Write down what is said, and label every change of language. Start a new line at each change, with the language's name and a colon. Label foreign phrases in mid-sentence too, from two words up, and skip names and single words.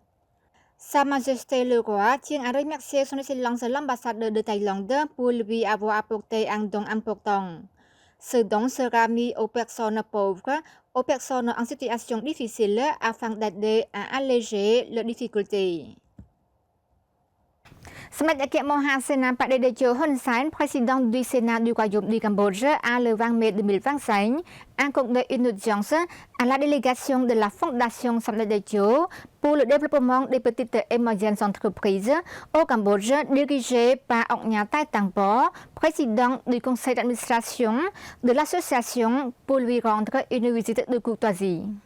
French: Sa Majesté le roi tient à remercier son Excellence l'ambassadeur de Thaïlande pour lui avoir apporté un don important. Ce don sera mis aux personnes pauvres, aux personnes en situation difficile afin d'aider à alléger leurs difficultés. សម្ដេចអគ្គមហាសេនាបតីតេជោ Hun Sen, président du Sénat du Royaume du Cambodge, a le 20 mai 2025 accordé une audience à la délégation de la Fondation Samdech Techo pour le développement des petites et moyennes entreprises au Cambodge, dirigée par Oknya Tai Tangpo, président du conseil d'administration de l'association, pour lui rendre une visite de courtoisie.